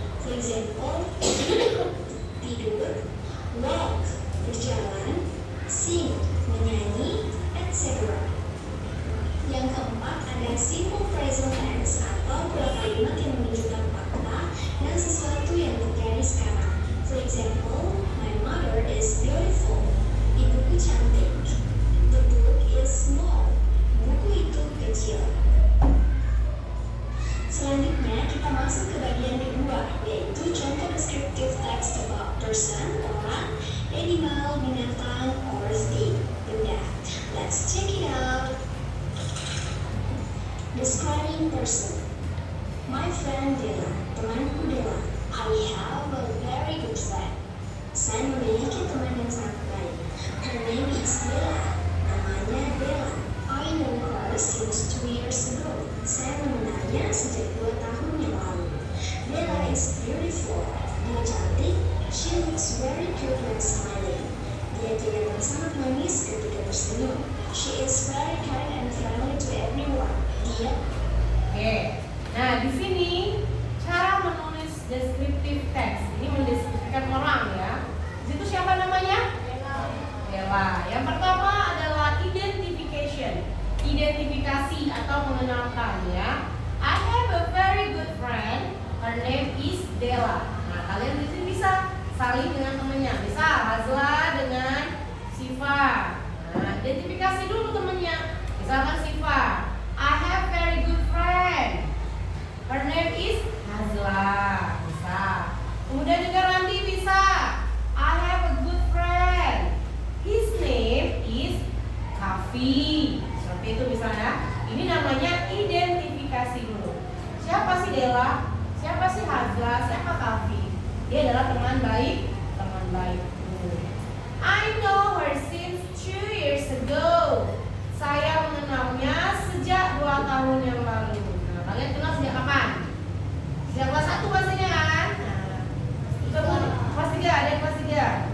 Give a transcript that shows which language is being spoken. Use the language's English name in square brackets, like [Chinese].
[English] For example, [Indonesian] tidur, [English] walk, [Indonesian] berjalan, [English] sing, [Indonesian] menyanyi, [English] etc. [Indonesian] Yang keempat ada simple present tense atau pola kalimat yang menunjukkan fakta dan sesuatu yang terjadi sekarang. [English] For example, my mother is beautiful. [Indonesian] Ibuku cantik. [English] The book is small. [Indonesian] Buku itu kecil. Selanjutnya kita masuk ke bagian kedua, yaitu contoh descriptive text [English] about person, [Indonesian] orang, animal, binatang, or thing, benda. [English] Let's check it out. Describing person. My friend Della, [Indonesian] temanku Della. [English] I have a very good friend. [Indonesian] Saya memiliki teman yang sangat baik. [English] Her name is Della. [Indonesian] Namanya Della. [English] I know her since 2 years ago. [Indonesian] Saya mengenalnya sejak 2 tahun yang lalu. [English] Della is beautiful. [Indonesian] Dia cantik. [English] She looks very cute when smiling. [Indonesian] Dia kelihatan sangat manis ketika tersenyum. [English] She is very kind and friendly to everyone. [Indonesian] Dia. Oke. Nah, di sini cara menulis descriptive text. Ini mendeskripsikan orang ya. Di situ siapa namanya? Della. Yang pertama adalah identification. Identifikasi atau mengenalkan ya. [English] I have a very good friend. Her name is Della. [Indonesian] Nah, kalian di sini bisa saling dengan temannya. Bisa Hazla dengan Siva. Nah, identifikasi dulu temannya. Misalkan Siva, [English] I have very good friend. Her name is Hazla. [Indonesian] Bisa. Kemudian juga Randy bisa. [English] I have a good friend. His name is Kavi. [Indonesian] Seperti itu bisa ya. Ini namanya identifikasi dulu. Siapa sih Della? Siapa sih Hazla? Siapa Kavi? Dia adalah teman baik. Teman baik. [English] I know her since 2 years ago. [Indonesian] Saya mengenalnya sejak 2 tahun yang lalu. Nah, kalian kenal sejak kapan? Sejak kelas 1 pastinya kan? Nah, kemudian kelas 3, ada yang kelas 3.